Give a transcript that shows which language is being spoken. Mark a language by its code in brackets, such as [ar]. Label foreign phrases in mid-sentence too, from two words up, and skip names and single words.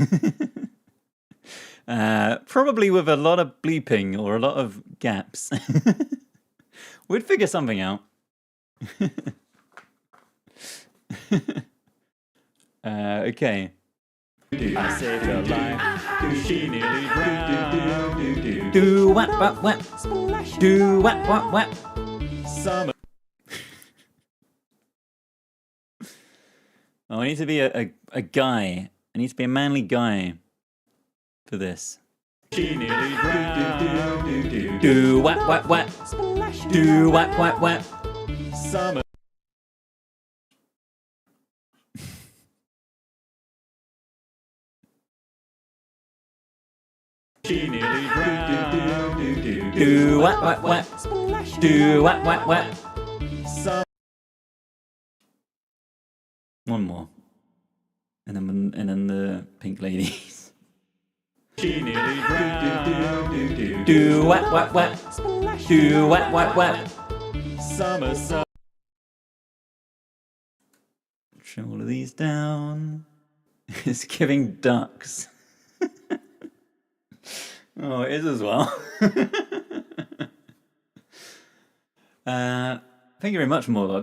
[en] Probably with a lot of bleeping or a lot of gaps. We'd figure something out. Okay. I saved her life. She nearly drowned. Do wap wap wap. Do wap wap wap. Summer. Oh, I need to be a guy. I need to be a manly guy for this. She nearly drowned. Do wap wap wap. Do wap wap wap. Summer. She nearly drowned. Do wap wap wap. Do wap wap wap. One more, and then the pink ladies. She nearly drowned. Do wap wap wap. Do wap wap wap. Summer. Trim all of these down. It's giving ducks. Oh, it is as well. Thank you very much, Morlock.